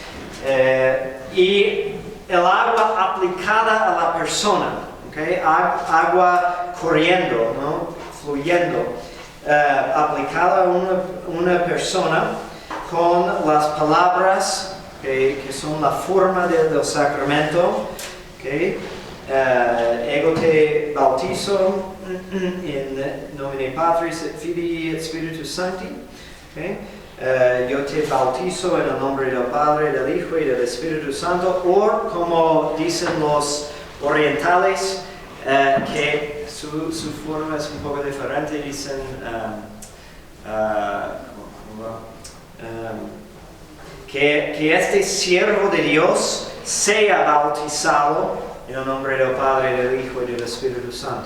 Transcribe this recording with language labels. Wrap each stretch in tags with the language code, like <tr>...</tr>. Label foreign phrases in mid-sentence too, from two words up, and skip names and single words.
<es>Y el agua aplicada a la persona, ¿okay? Agua corriendo, ¿no? Fluyendo, aplicada a una persona con las palabras que son la forma del sacramento, ¿okay?</es> <la>Ego te bautizo in nomine Patris et Filii et Spiritus Sancti,</la> <es>¿okay? Yo te bautizo en el nombre del Padre, del Hijo y del Espíritu Santo, o como dicen los orientales, que su forma es un poco diferente, dicen que este siervo de Dios sea bautizado en el nombre del Padre, del Hijo y del Espíritu Santo.</es>